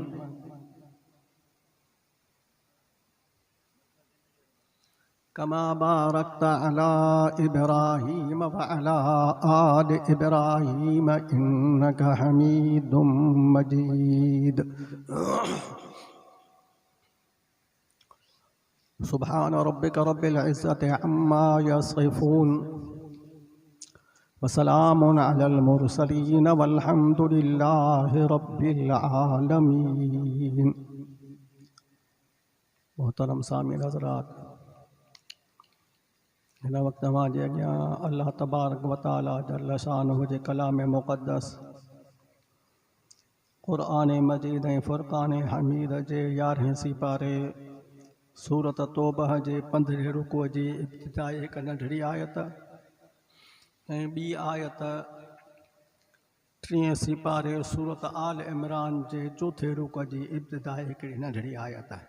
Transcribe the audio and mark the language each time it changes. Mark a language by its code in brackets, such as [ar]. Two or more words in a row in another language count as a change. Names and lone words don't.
[ar] كما باركت على إبراهيم وعلى آل إبراهيم إنك حميد مجيد سبحان ربك رب العزة عما يصفون وسلام على المرسلين والحمد لله رب العالمين. [sd] मोहतरम सामीन हज़रात, हिन वक़्तु तव्हांजे अॻियां [ar] الله تبارك وتعالى جل شأنه [sd] जे कलाम मुक़द्दस क़ुरान मजीद ऐं फ़ुरक़ान हमीद जे 11हें सिपारे सूरत तौबह जे 15 रुकूअ जी इब्तिदाई हिकु नंढड़ी आयत ऐं ॿी आयत 3 सिपारे सूरत आल इमरान जे 4 रुकूअ जी इब्तिदाई हिकिड़ी नंढड़ी आयत आहे।